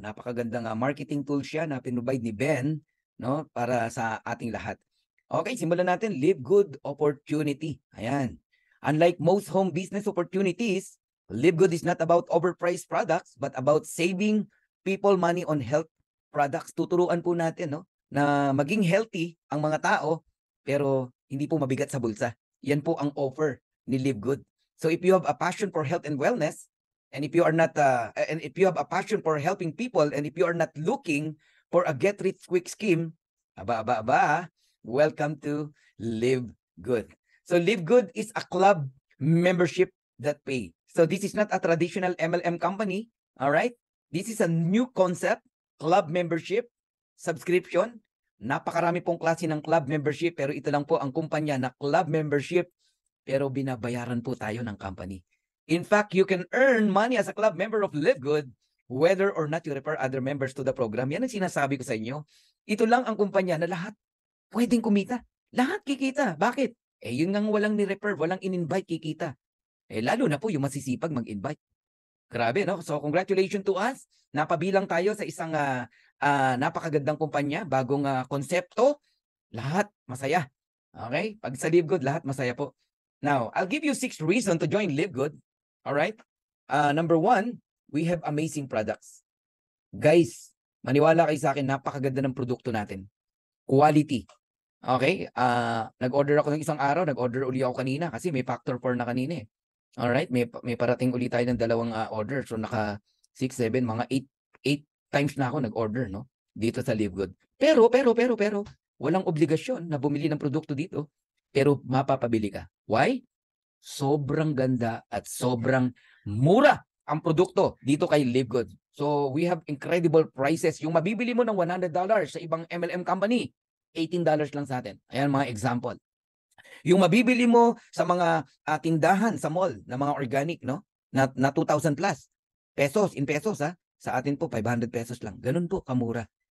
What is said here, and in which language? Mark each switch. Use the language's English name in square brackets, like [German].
[Filipino] Napakagandang marketing tool siya na pinrovide ni Ben, no? Para sa ating lahat. Okay, simulan natin. Live Good Opportunity. Ayan. [English] Unlike most home business opportunities, Live Good is not about overpriced products but about saving people money on health products. [Filipino] Tuturuan po natin, no, na maging healthy ang mga tao pero hindi po mabigat sa bulsa. Yan po ang offer ni Live Good. [English] So if you have a passion for health and wellness, and if you are not and if you have a passion for helping people, and if you are not looking for a get rich quick scheme, welcome to Live Good. So Live Good is a club membership that pay. So this is not a traditional MLM company, all right? This is a new concept, club membership, subscription. [Filipino] Napakarami pong klase ng club membership, pero ito lang po ang kumpanya na club membership pero binabayaran po tayo ng company. [English] In fact, you can earn money as a club member of Live Good whether or not you refer other members to the program. [Filipino] Yan ang sinasabi ko sa inyo. Ito lang ang kumpanya na lahat pwedeng kumita. Lahat kikita. Bakit? Yun ngang walang ni-refer, walang in-invite kikita. Lalo na po yung masisipag mag-invite. Grabe, no? [English] So, congratulations to us. [Filipino] Napabilang tayo sa isang napakagandang kumpanya, bagong konsepto. Lahat masaya. Okay? Pag sa Live Good, lahat masaya po. [English] Now, I'll give you 6 reasons to join Live Good. Alright? Number 1, we have amazing products. [Filipino] Guys, maniwala kayo sa akin, napakaganda ng produkto natin. Quality. Okay? Nag-order ako ng isang araw, nag-order uli ako kanina kasi may factor 4 na kanina eh. Alright? May parating uli tayo ng dalawang order. So, naka 6, 7, mga 8 times na ako nag-order, no? Dito sa Live Good. Pero, walang obligasyon na bumili ng produkto dito. Pero mapapabili ka. Why? Sobrang ganda at sobrang mura ang produkto dito kay Live Good. [English] So, we have incredible prices. [Filipino] Yung mabibili mo ng $100 sa ibang MLM company, $18 lang sa atin. Ayan mga example. Yung mabibili mo sa mga tindahan sa mall na mga organic, no? Na 2,000 plus pesos, in pesos ha. Sa atin po 500 pesos lang. Ganun po kamura.